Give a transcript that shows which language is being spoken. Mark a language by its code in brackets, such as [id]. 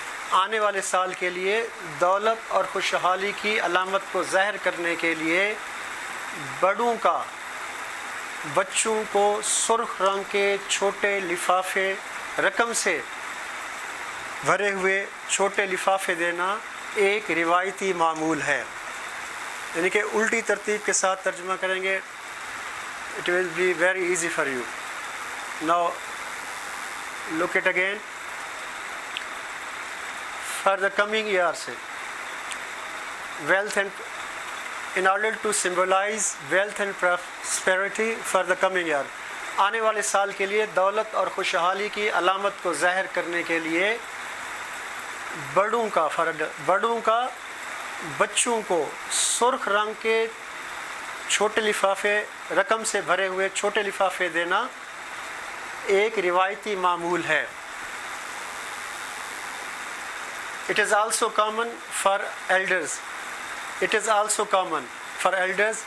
[ur] آنے والے سال کے لیے دولت اور خوشحالی کی علامت کو ظاہر کرنے کے لیے بڑوں کا بچوں کو سرخ رنگ کے چھوٹے لفافے, رقم سے بھرے ہوئے چھوٹے لفافے دینا ایک روایتی معمول ہے. یعنی کہ الٹی ترتیب کے ساتھ ترجمہ کریں گے. [en] It will be very easy for you. Now look it again. For the coming year [ur] سے [en] wealth and, in order to symbolize wealth and prosperity for the coming year, [ur] آنے والے سال کے لیے دولت اور خوشحالی کی علامت کو ظاہر کرنے کے لیے بڑوں کا بچوں کو سرخ رنگ کے چھوٹے لفافے, رقم سے بھرے ہوئے چھوٹے لفافے دینا ایک روایتی معمول ہے. [en] It is also common for elders. It is also common for elders.